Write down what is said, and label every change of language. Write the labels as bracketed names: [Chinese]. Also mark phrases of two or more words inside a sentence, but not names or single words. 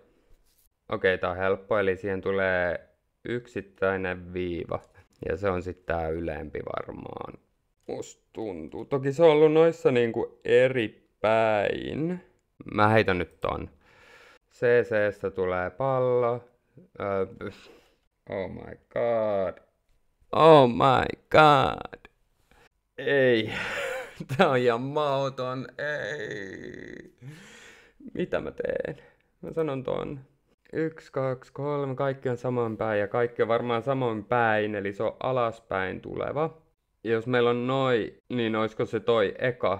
[Finnish] Okei, tää on helppo, eli siihen tulee yksittäinen viiva. Ja se on sitten tää ylempi varmaan. Musta tuntuu. Toki se on ollut noissa niinku eri päin. Mä heitän nyt ton. CC:stä tulee pallo. [English] Oh my god. Oh my god. [Finnish] Ei. Tää on ihan mauton. Ei. Mitä mä teen? Mä sanon ton. 1, 2, 3. Kaikki on samoin päin ja kaikki on varmaan samoin päin. Eli se on alaspäin tuleva. Jos meillä on noi, niin oisko se toi eka?